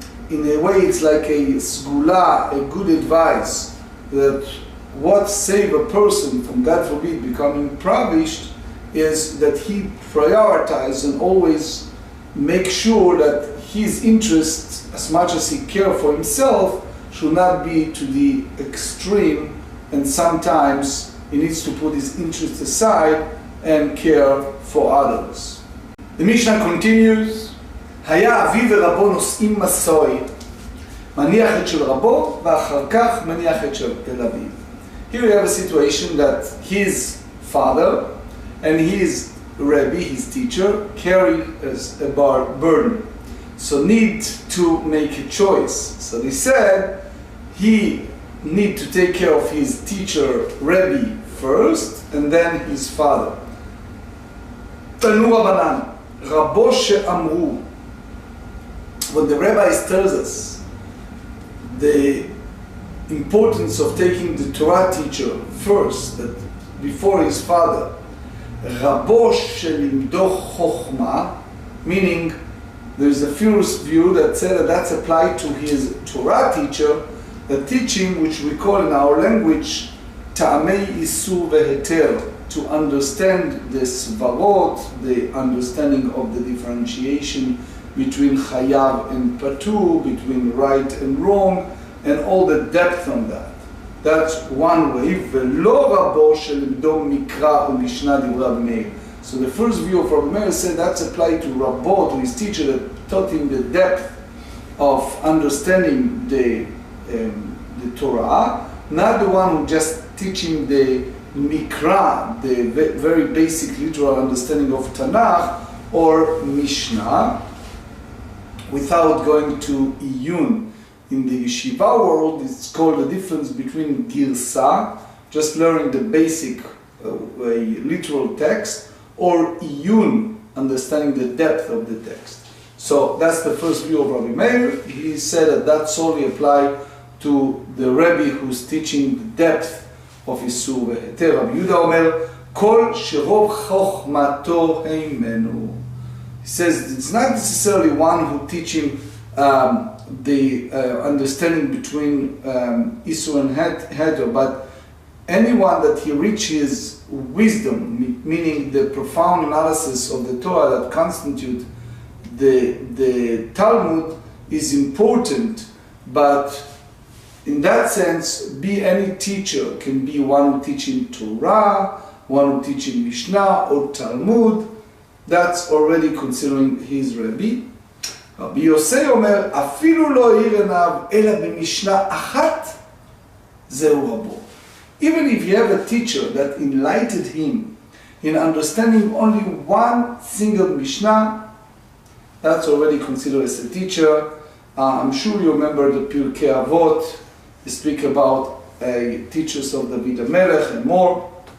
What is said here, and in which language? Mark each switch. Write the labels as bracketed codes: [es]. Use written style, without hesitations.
[en] in a way it's like a sgula, a good advice, that what save a person from, God forbid, becoming impoverished is that he prioritizes and always make sure that his interests, as much as he cares for himself, should not be to the extreme, and sometimes he needs to put his interests aside and care for others. [he] The Mishnah continues, היה אבי ורבו נושאים מסוי, מניח את של רבו, ואחר כך מניח את של אביו. [en] Here we have a situation that his father and his Rabbi, his teacher, carry as a burden. So need to make a choice. So they said he need to take care of his teacher, Rabbi, first, and then his father. [he] Tanu Rabbanan, Rabo she'amru. [en] What the rabbis tells us, the importance of taking the Torah teacher first, that before his father, [he] רבו שלימדו חוכמה, [en] meaning there's a first view that said that that's applied to his Torah teacher, the teaching which we call in our language [he] טעמי איסור והיתר, [en] to understand the svarot, the understanding of the differentiation between chayav and patur, between right and wrong, and all the depth on that. That's one way. [he] ולא רבו שלימדו מקרא ומשנה דברי רבי מאיר. [en] So the first view of Rabbi Meir said that's applied to Rabbo, to his teacher that taught him the depth of understanding the Torah, not the one who just teach him the Mikra, the very basic literal understanding of Tanakh or Mishnah, without going to Iyun. In the yeshiva world, it's called the difference between Girsa, just learning the basic literal text, or Iyun, understanding the depth of the text. So that's the first view of Rabbi Meir. He said that that solely applied to the Rebbe who's teaching the depth of Isur והיתר. [he] Rabbi Yehuda אומר, כל שרוב חוכמתו הימנו. [en] He says it's not necessarily one who teaching the understanding between Isur and Heter, but anyone that he reaches wisdom, meaning the profound analysis of the Torah that constitute the Talmud, is important. But in that sense, be any teacher, can be one who teaching Torah, one who teaching Mishnah or Talmud. That's already considering his Rebbe. [he] רבי יוסי אומר, אפילו לא האיר עיניו אלא במשנה אחת, זהו רבו. [en] Even if you have a teacher that enlightened him in understanding only one single Mishnah, that's already considered as a teacher. I'm sure you remember the Pirkei Avot. They speak about teachers of David HaMelech and more.